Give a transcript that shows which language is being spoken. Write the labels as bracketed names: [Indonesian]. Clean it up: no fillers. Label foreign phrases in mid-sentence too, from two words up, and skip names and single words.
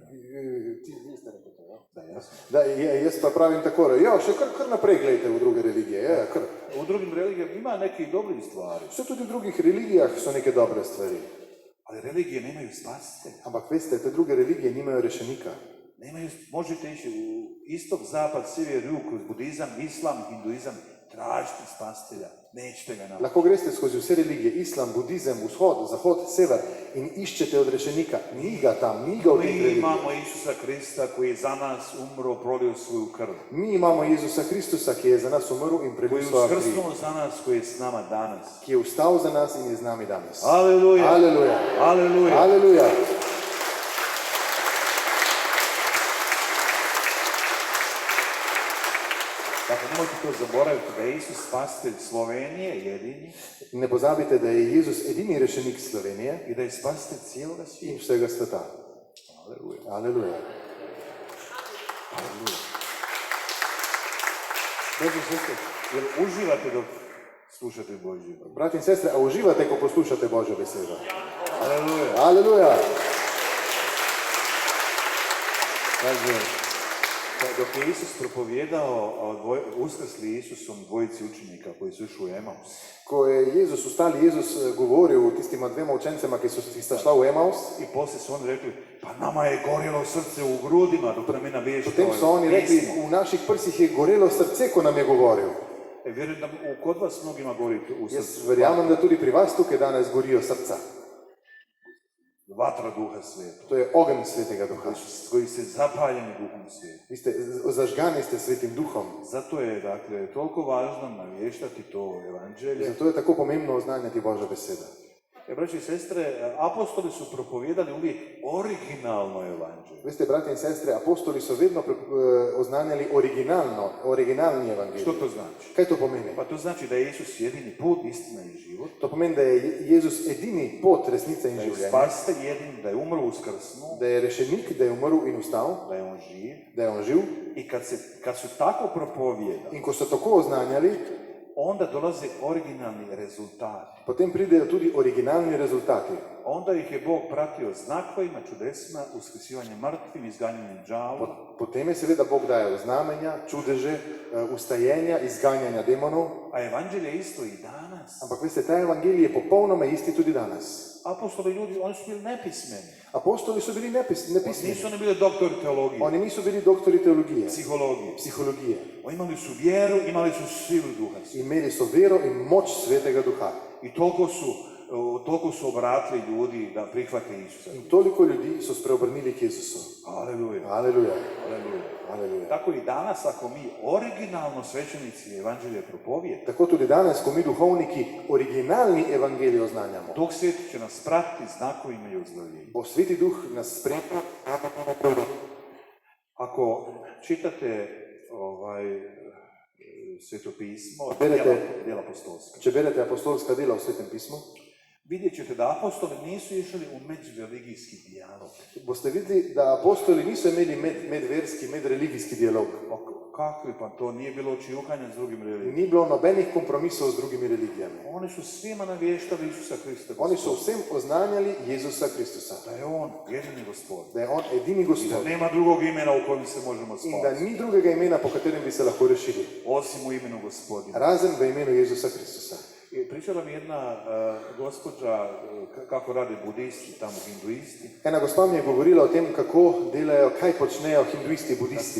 [Croatian] Vi ste rekli to, ja? Da, jasno. [Slovenian] Da, jaz pa pravim takole, še kar naprej gledajte v druge religije. Ja, kar. [Croatian] U drugim religijama ima nekih dobrih stvari, [Slovenian] Še tudi v drugih religijah so neke dobre stvari. [Croatian] ali religije nemaju spasitelja. [Slovenian] Ampak veste, te druge religije nimajo rešenika. [Croatian] Možete ići u istok, zapad, sjever, jug, kroz budizam, islam, hinduizam, tražiti spasitelja, nećete ga naći. [Slovenian] Lahko greste skozi vse religije, islam, budizem, vzhod, zahod, sever in iščete od rešenika. Ni ga tam, ni ga v teh [Croatian] Mi [Slovenian] religijah. [Croatian] imamo Isusa Krista koji je za nas umro, prolio svoju krv. [Slovenian] Mi imamo Jezusa Kristusa, ki je za nas umrl in [Croatian] Koji [Slovenian] prelil [Croatian] je [Slovenian] svojo kri, [Croatian] uskrsnuo za nas, koji je s nama danas. [Slovenian] ki je vstal za nas in je z nami danes. [Croatian] Aleluja! [Slovenian] Aleluja! [Croatian] Aleluja! [Slovenian] Aleluja! [Croatian] Dakle, nemojte to zaboraviti da je Isus spasitelj Slovenije, jedini, [Slovenian] Ne pozabite, da je Jezus edini rešenik Slovenije [Croatian] i da je spasitelj cijeloga [Slovenian] in [Croatian] svijeta. [Slovenian] vsega sveta. [Croatian] Aleluja! [Slovenian] Aleluja! [Croatian] Braći i sestre, jel uživate dok slušate Božju? [Slovenian] Brati in sestre, a uživate, ko poslušate Božjo besedo? [Croatian] Aleluja! [Slovenian] Aleluja! [Croatian] Kaže, dok je Isus propovijedao uskrsli Isusom dvojici učenika koji su išli u Emaus. [Slovenian] Ko je Jezus ustali, Jezus govoril tistima dvema učencema, ki sta šla v Emaus, [Croatian] I poslije su oni rekli, pa nama je gorjelo srce u grudima dok nam je navještao [Slovenian] potem so oni rekli, [Croatian] pismo. [Slovenian] v naših prsih je gorelo srce, ko nam je govoril. [Croatian] Vjerujem da kod vas mnogima gori u [Slovenian] Jaz [Croatian] srcu. [Slovenian] verjamem, da tudi pri vas tukaj danes gorijo srca. [Croatian] Vatra Duha Svetog. [Slovenian] To je ogenj Svetega Duha. [Croatian] Koji ste zapaljeni Duhom Svetom. [Slovenian] Vi ste zažgani ste Svetim Duhom. [Croatian] Zato je, dakle, toliko važno navještati to evanđelje. [Slovenian] Zato je tako pomembno oznanjati Božja beseda. [Croatian] Braći i sestre, apostoli su propovijedali uvijek originalno evanđelje. [Slovenian] Veste, brati in sestre, apostoli so vedno oznanjali originalni evangelij. [Croatian] Što to znači? [Slovenian] Kaj to pomeni? [Croatian] Pa to znači da je Isus jedini put, istina i život. [Slovenian] To pomeni, da je Jezus edini pot, resnica in [Croatian] Da je [Slovenian] življenje. [Croatian] spasitelj jedini, da je umro, uskrsnuo, [Slovenian] Da je rešenik, da je umrl in ustal, [Croatian] da je on živ. [Slovenian] da je on živ. [Croatian] I kad su tako propovijedali, [Slovenian] In ko so tako oznanjali, [Croatian] onda dolaze originalni rezultati. [Slovenian] potem pridejo tudi originalni rezultati. [Croatian] Onda ih je Bog pratio znakovima, čudesima, uskrsivanje mrtvih, izganjanje đavola. [Slovenian] Potem je seveda Bog dajal znamenja, čudeže, ustajenja, izganjanja demonov. [Croatian] A evanđelje je isto i danas. [Slovenian] Ampak veste, ta evangelij je popolnoma isti tudi danas. [Croatian] Apostoli ljudi, oni su bili nepismeni. [Slovenian] Apostoli so bili nepismeni. [Croatian] Nisu oni bili doktori teologije, [Slovenian] Oni niso bili doktori teologije, [Croatian] psihologije. [Slovenian] Oni [Croatian] Imali su vjeru, imali su silu Duha. [Slovenian] imeli so vero in moč Svetega Duha. [Croatian] I toliko su obratili ljudi da prihvate Isusa. [Slovenian] In toliko ljudi so spreobrnili k Jezusu. [Croatian] Aleluja. [Slovenian] Aleluja. [Croatian] Aleluja. [Slovenian] Aleluja. [Croatian] Tako i danas, ako mi originalno svećenici evanđelje propovijete, [Slovenian] Tako tudi danes, ko mi duhovniki originalni evangelij oznanjamo, [Croatian] Duh Sveti će nas pratiti znakovima i uzdravljenjem. [Slovenian] bo Sveti Duh nas spremlja. [Croatian] Ako čitate Sveto pismo, djela apostolska, [Slovenian] Če berete apostolska dela v Svetem pismu, [Croatian] vidjet ćete da apostoli nisu išli u međureligijski dijalog. [Slovenian] boste videli, da apostoli niso imeli medverski, medreligijski dialog. [Croatian] Kakvi pa to, nije bilo čivkanja s drugim religijama. [Slovenian] Ni bilo nobenih kompromisov z drugimi religijami. [Croatian] Oni su svima navještali Isusa Krista. [Slovenian] Oni so vsem oznanjali Jezusa Kristusa, [Croatian] Da je on jedini gospod. [Slovenian] da je on edini [Croatian] I da [Slovenian] Gospod [Croatian] nema drugog imena u kojem se možemo [Slovenian] in da [Croatian] spasiti. [Slovenian] ni drugega imena, po katerem bi se lahko rešili, [Croatian] Osim u imenu gospodina. [Slovenian] razen v imenu Jezusa Kristusa. [Croatian] I pričala mi jedna gospođa kako rade budisti, tamo hinduisti. [Slovenian] Ena gospa mi je govorila o tem, kako delajo, kaj počnejo hinduisti, budisti.